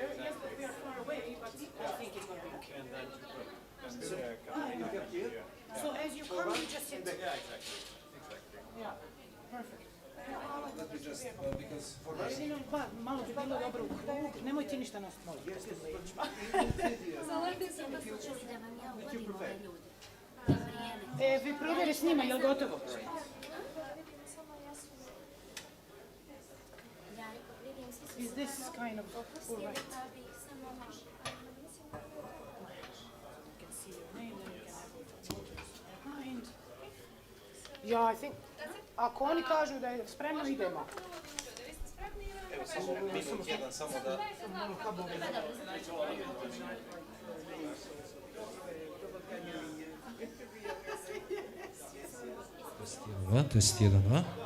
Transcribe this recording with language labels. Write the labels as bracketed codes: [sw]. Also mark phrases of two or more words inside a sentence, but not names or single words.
[en] Yes, but we are far away, but I think it's going to be okay. So as you come, you just sit. Yeah, exactly. Yeah, perfect. Because for [hr] Jedino, malo bi bilo dobro u krug. Nemoj ti ništa nas moliti. Zaleti se da smo čuli da vam ja uvodim ove ljude. Vi provjeri s njima, je li gotovo? [en] Is this kind of all right? You can see your name, then you can have your photos behind. Ja, I think, [hr] ako oni kažu da je spremno, idemo. evo samo minut jedan, samo da... [en] Test 1, 2.